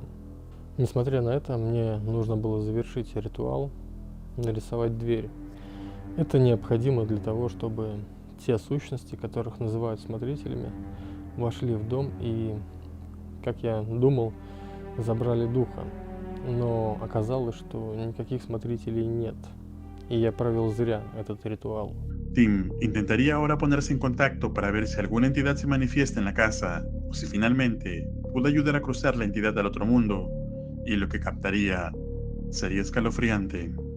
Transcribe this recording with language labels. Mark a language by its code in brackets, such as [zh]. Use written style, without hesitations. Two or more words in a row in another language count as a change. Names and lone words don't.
[ru] Несмотря на это, мне нужно было завершить ритуал, нарисовать дверь. Это необходимо для того, чтобы те сущности, которых называют смотрителями, вошли в дом и, как я думал, забрали духа. Но оказалось, что никаких смотрителей нет. Y ya провел зря этот ritual. [es] Tim intentaría ahora ponerse en contacto para ver si alguna entidad se manifiesta en la casa o si finalmente pudo ayudar a cruzar la entidad al otro mundo, y lo que captaría sería escalofriante.